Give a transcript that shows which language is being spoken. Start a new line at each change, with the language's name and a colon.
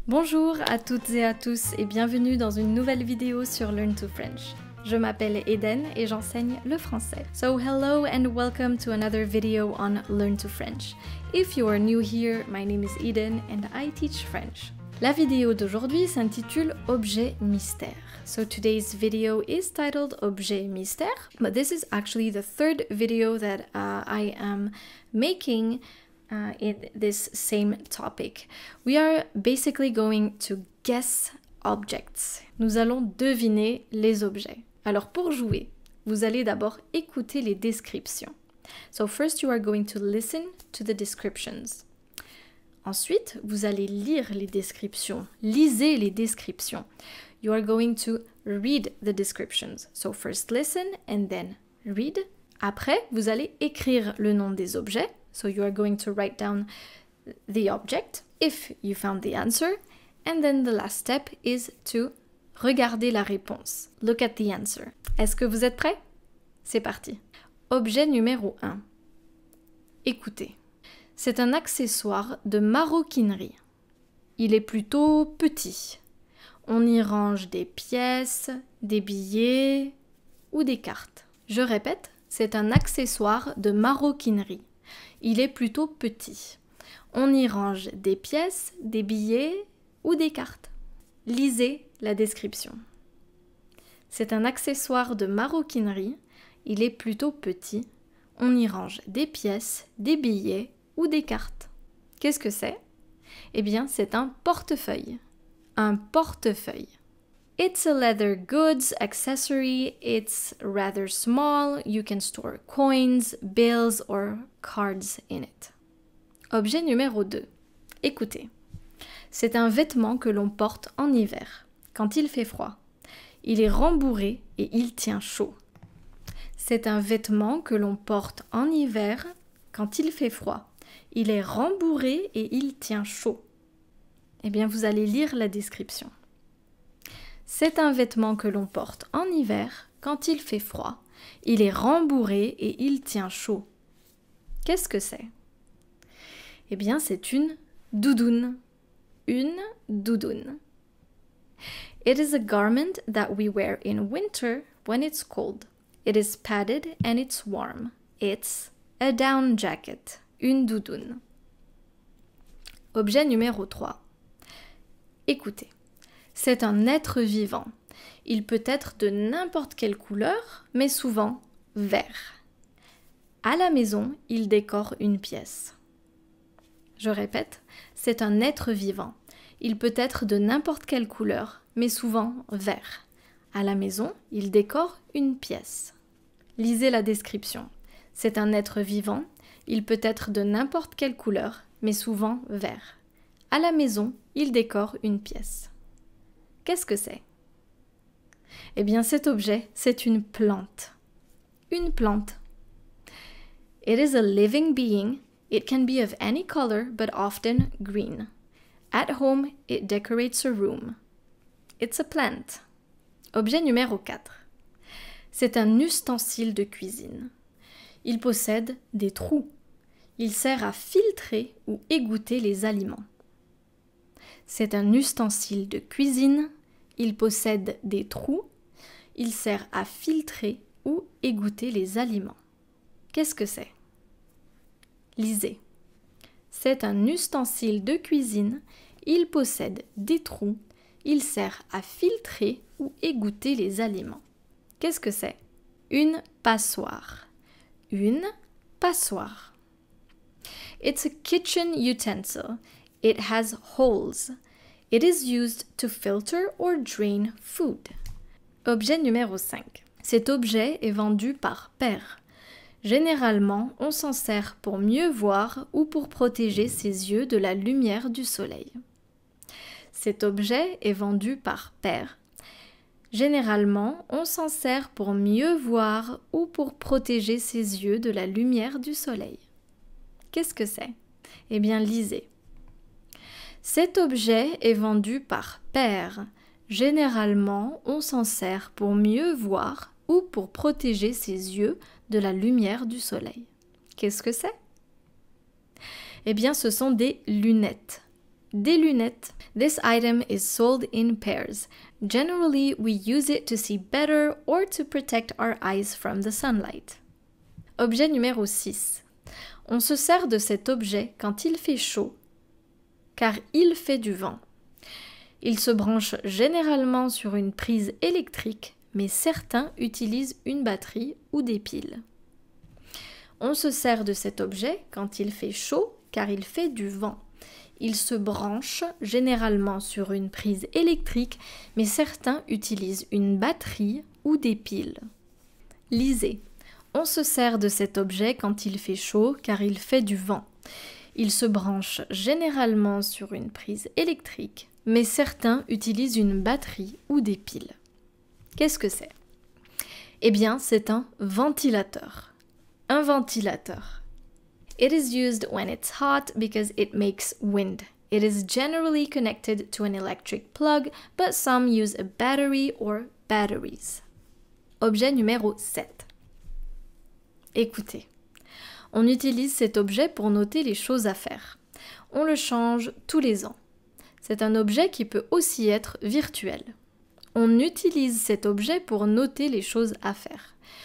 French: Bonjour à toutes et à tous et bienvenue dans une nouvelle vidéo sur Learn to French. Je m'appelle Eden et j'enseigne le français.
English: So hello and welcome to another video on Learn to French. If you are new here, my name is Eden and I teach French.
French: La vidéo d'aujourd'hui s'intitule Objet mystère.
English: So today's video is titled Objet mystère, but this is actually the third video that I am making in this same topic. We are basically going to guess objects.
French: Nous allons deviner les objets. Alors pour jouer, vous allez d'abord écouter les descriptions.
English: So first you are going to listen to the descriptions.
French: Ensuite, vous allez lire les descriptions. Lisez les descriptions.
English: You are going to read the descriptions. So first listen and then read.
French: Après, vous allez écrire le nom des objets.
English: So you are going to write down the object if you found the answer. And then the last step is to
French: regarder la réponse.
English: Look at the answer.
French: Est-ce que vous êtes prêts? C'est parti. Objet numéro 1. Écoutez. C'est un accessoire de maroquinerie. Il est plutôt petit. On y range des pièces, des billets ou des cartes. Je répète, c'est un accessoire de maroquinerie. Il est plutôt petit. On y range des pièces, des billets ou des cartes. Lisez la description. C'est un accessoire de maroquinerie. Il est plutôt petit. On y range des pièces, des billets ou des cartes. Qu'est-ce que c'est? Eh bien, c'est un portefeuille. Un portefeuille.
English: It's a leather goods accessory. It's rather small. You can store coins, bills or cards in it.
French: Objet numéro 2. Écoutez. C'est un vêtement que l'on porte en hiver, quand il fait froid. Il est rembourré et il tient chaud. C'est un vêtement que l'on porte en hiver, quand il fait froid. Il est rembourré et il tient chaud. Eh bien, vous allez lire la description. C'est un vêtement que l'on porte en hiver, quand il fait froid. Il est rembourré et il tient chaud. Qu'est-ce que c'est? Eh bien, c'est une doudoune. Une doudoune.
English: It is a garment that we wear in winter when it's cold. It is padded and it's warm. It's a down jacket.
French: Une doudoune. Objet numéro 3. Écoutez. C'est un être vivant. Il peut être de n'importe quelle couleur, mais souvent vert. À la maison, il décore une pièce. Je répète, c'est un être vivant. Il peut être de n'importe quelle couleur, mais souvent vert. À la maison, il décore une pièce. Lisez la description. C'est un être vivant. Il peut être de n'importe quelle couleur, mais souvent vert. À la maison, il décore une pièce. Qu'est-ce que c'est? Eh bien, cet objet, c'est une plante. Une plante.
English: It is a living being. It can be of any color, but often green. At home, it decorates a room. It's a plant.
French: Objet numéro 4. C'est un ustensile de cuisine. Il possède des trous. Il sert à filtrer ou égoutter les aliments. C'est un ustensile de cuisine. Il possède des trous. Il sert à filtrer ou égoutter les aliments. Qu'est-ce que c'est? Lisez. C'est un ustensile de cuisine. Il possède des trous. Il sert à filtrer ou égoutter les aliments. Qu'est-ce que c'est? Une passoire. Une passoire.
English: It's a kitchen utensil. It has holes. It is used to filter or drain food.
French: Objet numéro 5. Cet objet est vendu par paire. Généralement, on s'en sert pour mieux voir ou pour protéger ses yeux de la lumière du soleil. Cet objet est vendu par paire. Généralement, on s'en sert pour mieux voir ou pour protéger ses yeux de la lumière du soleil. Qu'est-ce que c'est? Eh bien, lisez. Cet objet est vendu par paire. Généralement, on s'en sert pour mieux voir ou pour protéger ses yeux de la lumière du soleil. Qu'est-ce que c'est? Eh bien, ce sont des lunettes. Des lunettes.
English: This item is sold in pairs. Generally, we use it to see better or to protect our eyes from the sunlight.
French: Objet numéro 6. On se sert de cet objet quand il fait chaud, car il fait du vent. Il se branche généralement sur une prise électrique, mais certains utilisent une batterie ou des piles. On se sert de cet objet quand il fait chaud, car il fait du vent. Il se branche généralement sur une prise électrique, mais certains utilisent une batterie ou des piles. Lisez. On se sert de cet objet quand il fait chaud, car il fait du vent. Il se branche généralement sur une prise électrique, mais certains utilisent une batterie ou des piles. Qu'est-ce que c'est? Eh bien, c'est un ventilateur. Un ventilateur.
English: It is used when it's hot because it makes wind. It is generally connected to an electric plug, but some use a battery or batteries.
French: Objet numéro 7. Écoutez, on utilise cet objet pour noter les choses à faire. On le change tous les ans. C'est un objet qui peut aussi être virtuel. On utilise cet objet pour noter les choses à faire.